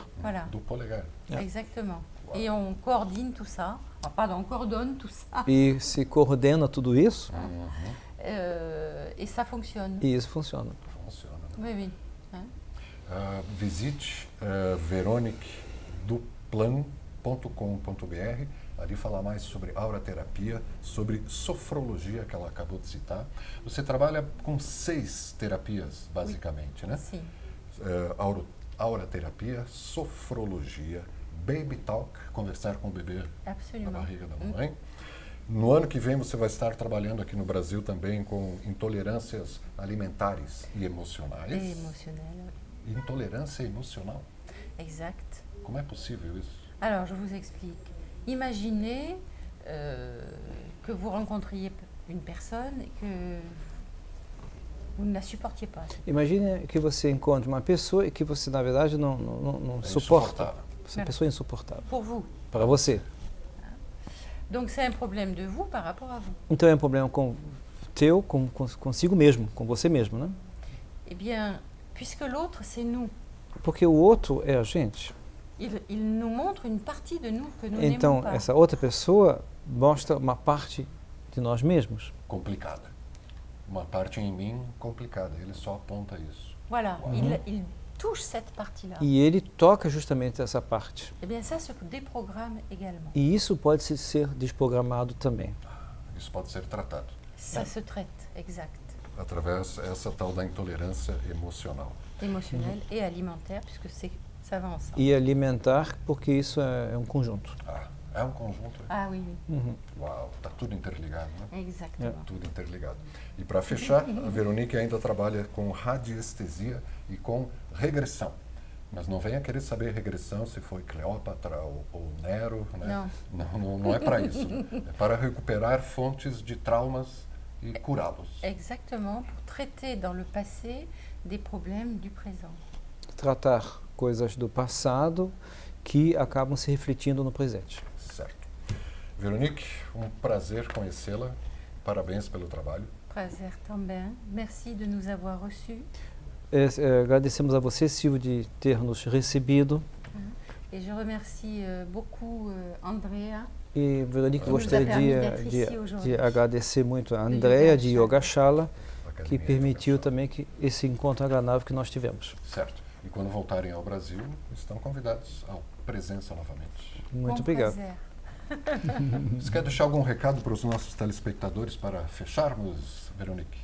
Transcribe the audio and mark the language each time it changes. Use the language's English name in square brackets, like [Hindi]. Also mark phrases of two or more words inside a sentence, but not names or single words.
[French] Voilà, [Portuguese] Do polegar. [French] exactement. Wow. Et on coordonne tout ça. Ah, pardon, on coordonne tout ça. [Portuguese] E se coordena tudo isso Uhum. [French] Et ça fonctionne. [Portuguese] e isso funciona. Funciona. Né? [French] Oui, oui. [Portuguese] Visite veroniqueduplan.com.br, ali falar mais sobre auraterapia, sobre sofrologia, que ela acabou de citar. Você trabalha com 6 terapias, basicamente, né? [French] Si. [Portuguese] Auraterapia, sofrologia, baby talk, conversar com o bebê na [French] Absolument. [Portuguese] barriga da mamãe. No ano que vem você vai estar trabalhando aqui no Brasil também com intolerâncias alimentares e emocionais. [French] Et émotionnel. [Portuguese] Intolerância emocional? [French] Exact. [Portuguese] Como é possível isso? [French] Alors, je vous explique. Imaginez que vous rencontriez une personne et que vous ne la supportiez pas. [Portuguese] Imagine que você encontre uma pessoa e que você, na verdade, não É suporta. insuportável. Essa pessoa é insuportável. [French] Pour vous. [Portuguese] Para você. [French] Donc, c'est un problème de vous par rapport à vous. [Portuguese] Então é um problema consigo mesmo, com você mesmo, né? [French] Eh bien, puisque l'autre, c'est nous, [Portuguese] Porque o outro é a gente. [French] il nous montre une partie de nous que nous [Portuguese] Então, [French] n'aimons pas. [Portuguese] essa outra pessoa mostra uma parte de nós mesmos. Complicada. uma parte em mim complicada. Ele só aponta isso. [French] Voilà, il touche cette partie-là. [Portuguese] E ele toca justamente essa parte. [French] Eh bien, ça se déprogramme également. [Portuguese] E isso pode ser desprogramado também. Isso pode ser tratado [French] Ça se traite, exact. [Portuguese] através dessa tal da intolerância emocional. [French] Émotionnel et alimentaire, puisque ça va ensemble. [Portuguese] E alimentar, porque isso é um conjunto. Ah, é um conjunto. [French] Ah oui, oui, Uhum. [Portuguese] Uau, tá tudo interligado, né? [French] exactement. [Portuguese] Tudo interligado. E para fechar, a Veronique ainda trabalha com radiestesia e com regressão. Mas não venha querer saber regressão se foi Cleópatra ou Nero, né? Não é para isso. É para recuperar fontes de traumas e curá-los. [French] Exactement, pour traiter dans le passé des problèmes du présent. [Portuguese] Tratar coisas do passado que acabam se refletindo no presente. Certo. Veronique, um prazer conhecê-la. Parabéns pelo trabalho. Prazer também. [French] Merci de nous avoir reçus. [Portuguese] Agradecemos a você, Silvio, de ter nos recebido. [French] Et je remercie beaucoup Andrea. [Portuguese] E, Veronique, [French] Nos [Portuguese] gostaria [French] permis d'être ici [Portuguese] de [French] aujourd'hui. [Portuguese] agradecer muito a Andrea de Yogashala, que Academia permitiu Yogashala. também esse encontro agradável que nós tivemos. Certo. E quando voltarem ao Brasil, estão convidados à presença novamente. Muito Com obrigado. prazer. Você quer deixar algum recado para os nossos telespectadores para fecharmos, Veronique?